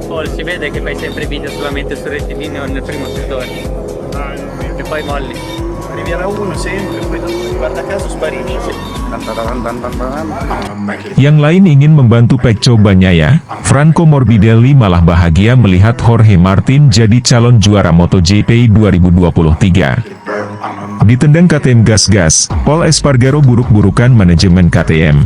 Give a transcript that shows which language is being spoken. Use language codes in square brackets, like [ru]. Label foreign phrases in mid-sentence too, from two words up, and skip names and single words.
[it] Paul, si vede che fai sempre video solamente sul rettilineo nel primo settore e poi molli. Riviera 1 sempre, poi dopo guarda caso sparini. [id] Yang lain ingin membantu Pecco Bagnaia, Franco Morbidelli malah bahagia melihat Jorge Martin jadi calon juara MotoGP 2023. Ditendang KTM gas-gas, Pol Espargaro buruk-burukan manajemen KTM.